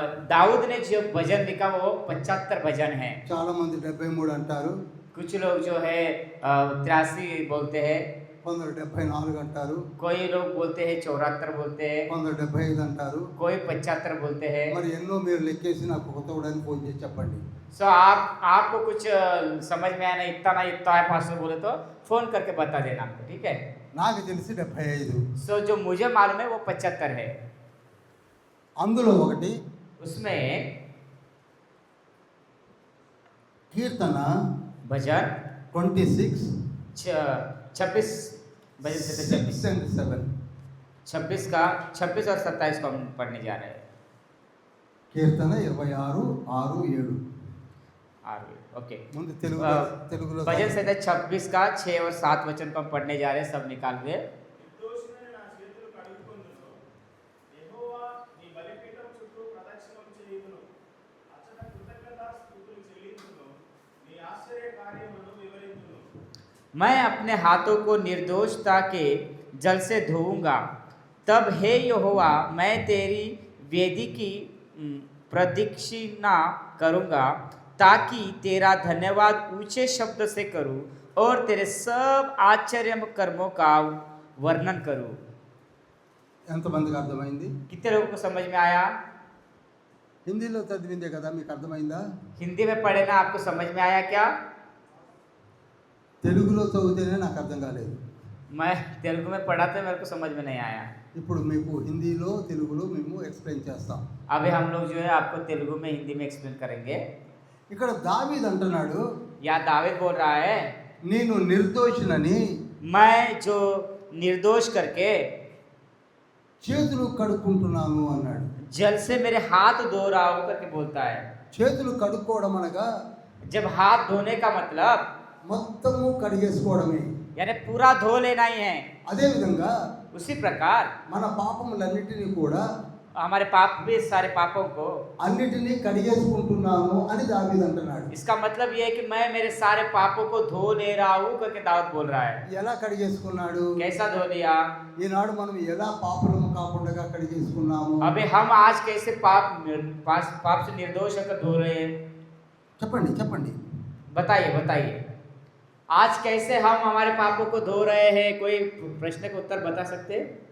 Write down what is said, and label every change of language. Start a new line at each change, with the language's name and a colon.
Hindi: दाऊद ने जो भजन लिखा वो 75 भजन है।
Telugu: చాలా మంది 73 అంటారు,
Hindi: कुछ लोग जो है 83 बोलते हैं,
Telugu: కొందరు 74 అంటారు,
Hindi: कोई लोग बोलते हैं 74 बोलते हैं,
Telugu: కొందరు 75 అంటారు.
Hindi: कोई 75 बोलते हैं।
Telugu: మరి ఎన్నో మీరు లెక్కేసి నాకు కొత్తవాడని ఫోన్ చేసి చెప్పండి.
Hindi: सो आपको कुछ समझ में आना इतना है पास्टर बोले तो फोन करके बता देना हमको, ठीक है।
Telugu: నాకు తెలిసి 75.
Hindi: सो जो मुझे मालूम है वो 75 है।
Telugu: అందులో ఒకటి
Hindi: उसमें
Telugu: కీర్తన
Hindi: भजन
Telugu: 26,
Hindi: 26 भजन से
English: 6 and 7.
Hindi: 26 का 26 और 27 को हम पढ़ने जा रहे हैं।
Telugu: కీర్తన 26, 6, 7.
English: Okay.
Telugu: ముందు తెలుగులో
Hindi: भजन से 26 का 6 और 7 वचन को हम पढ़ने जा रहे हैं, सब निकाल के।
Telugu: నిర్దోషులైన నా చేతులు కడుక్కొందును. యెహోవా నీ బలిపీఠం చుట్టూ ప్రదక్షిణం చేయుదును. అచ్చట కృతజ్ఞతాస్తుతులు చెల్లించును. నీ ఆశ్చర్య కార్యములను వివరించును.
Hindi: मैं अपने हाथों को निर्दोषता के जल से धोऊंगा, तब हे यहोवा मैं तेरी वेदी की प्रदक्षिणा करूंगा, ताकि तेरा धन्यवाद ऊंचे शब्द से करूं और तेरे सब आश्चर्य कर्मों का वर्णन करूं।
Telugu: ఎంతమందికి అర్థమైంది?
Hindi: कितने लोगों को समझ में आया?
Telugu: హిందీలో చదివిందే కదా, మీకు అర్థమైందా?
Hindi: हिंदी में पढ़े ना, आपको समझ में आया क्या?
Telugu: తెలుగులో చదివితేనే నాకు అర్థం కాలేదు.
Hindi: मैं तेलुगु में पढ़ा तो मेरे को समझ में नहीं आया।
Telugu: ఇప్పుడు మీకు హిందీలో తెలుగులో మేము ఎక్స్ప్లెయిన్ చేస్తాం.
Hindi: अभी हम लोग जो है आपको तेलुगु में हिंदी में एक्सप्लेन करेंगे।
Telugu: ఇక్కడ దావీదు అంటున్నాడు,
Hindi: या दाविद बोल रहा है,
Telugu: నేను నిర్దోషినని
Hindi: मैं जो निर्दोष करके
Telugu: చేతులు కడుక్కుంటున్నాను అన్నాడు.
Hindi: जल से मेरे हाथ धो रहा हूं करके बोलता है।
Telugu: చేతులు కడుక్కోవడం అనగా
Hindi: जब हाथ धोने का मतलब
Telugu: మొత్తము కడిగేసుకోవడమే.
Hindi: यानी पूरा धो लेना ही है।
Telugu: అదేవిధంగా
Hindi: उसी प्रकार
Telugu: మన పాపములన్నిటినీ కూడా
Hindi: हमारे पाप भी, सारे पापों को,
Telugu: అన్నిటినీ కడిగేసుకుంటున్నాను అని దావీదు అంటున్నాడు.
Hindi: इसका मतलब ये है कि मैं मेरे सारे पापों को धो ले रहा हूं करके दाऊद बोल रहा है।
Telugu: ఎలా కడిగేసుకున్నాడు?
Hindi: कैसा धो लिया?
Telugu: ఈనాడు మనం ఎలా పాపలము కాకుండా కడిగేసుకున్నాము?
Hindi: अबे हम आज कैसे पाप से निर्दोष होकर धो रहे हैं?
Telugu: చెప్పండి చెప్పండి.
Hindi: बताइए आज कैसे हम हमारे पापों को धो रहे हैं? कोई प्रश्न का उत्तर बता सकते हैं?